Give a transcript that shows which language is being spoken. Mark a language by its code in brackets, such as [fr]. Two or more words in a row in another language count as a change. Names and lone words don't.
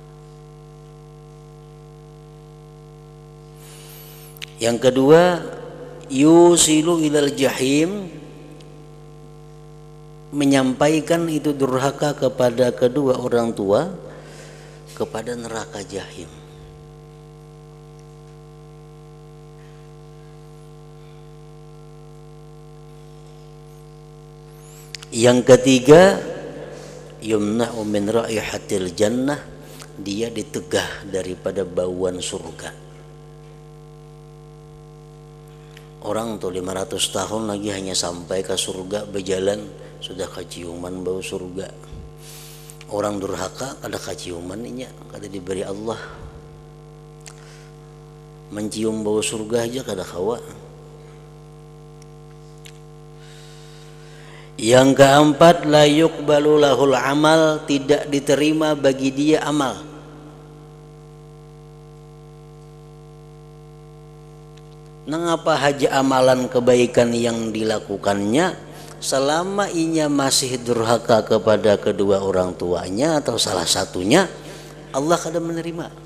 [id] Yang kedua, [ar] يوصل إلى الجحيم, [id] menyampaikan itu durhaka kepada kedua orang tua kepada neraka jahim. Yang ketiga, [ar] يمنع من رائحة الجنة, [id] dia ditegah daripada bauan surga. [bjn] Orang tuh 500 tahun lagi hanya sampai ke surga, berjalan sudah kaciuman bau surga. Orang durhaka kada kaciuman inya, kada diberi Allah. Mencium bau surga aja kada kawa. [id] Yang keempat, [ar] لا يقبل له العمل, [id] tidak diterima bagi dia amal. [bjn] Mengapa haja amalan kebaikan yang dilakukannya selama inya masih durhaka kepada kedua orang tuanya atau salah satunya, Allah kada menerima.